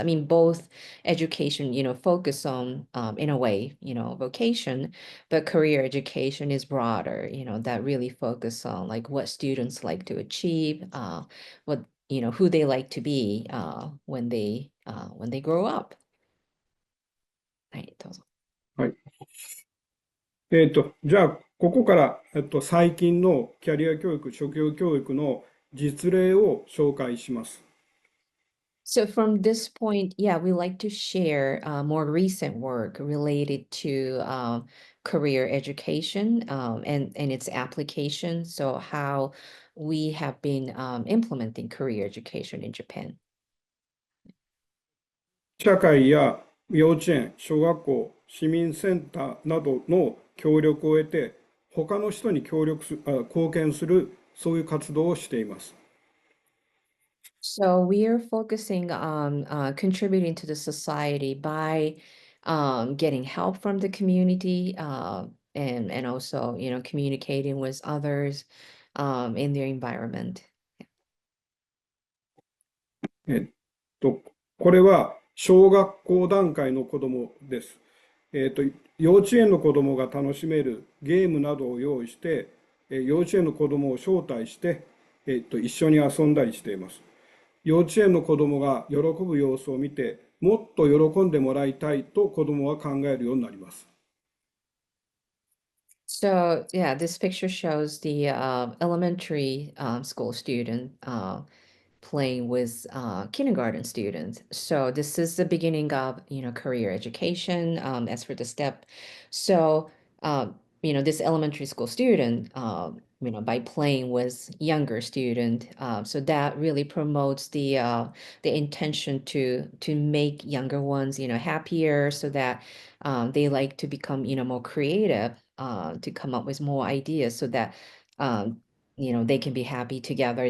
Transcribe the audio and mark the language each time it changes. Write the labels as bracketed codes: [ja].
[en] I mean, both education, focus on, in a way, vocation, but career education is broader, that really focus on like what students like to achieve, what, who they like to be, when they grow up. [ja] はい、どうぞ。はい。じゃあ、ここから、最近のキャリア教育、職業教育の実例を紹介します。 [en] So from this point, yeah, we like to share more recent work related to career education, and its application. So how we have been implementing career education in Japan. [ja] 社会や幼稚園、小学校、市民センターなどの協力を得て、他の人に貢献する、そういう活動をしています。 [en] So we are focusing on contributing to the society by getting help from the community, and also, communicating with others in their environment. [ja] えっこれは小学校段階の子どもです。幼稚園の子どもが楽しめるゲームなどを用意して、幼稚園の子どもを招待して、一緒に遊んだりしています。幼稚園の子どもが喜ぶ様子を見て、もっと喜んでもらいたいと子どもは考えるようになります。 [en] So yeah, this picture shows the elementary school student playing with kindergarten students. So this is the beginning of, career education, as for the step. So, this elementary school student, by playing with younger student, so that really promotes the intention to make younger ones, happier, so that they like to become, more creative, to come up with more ideas, so that um, they can be happy together.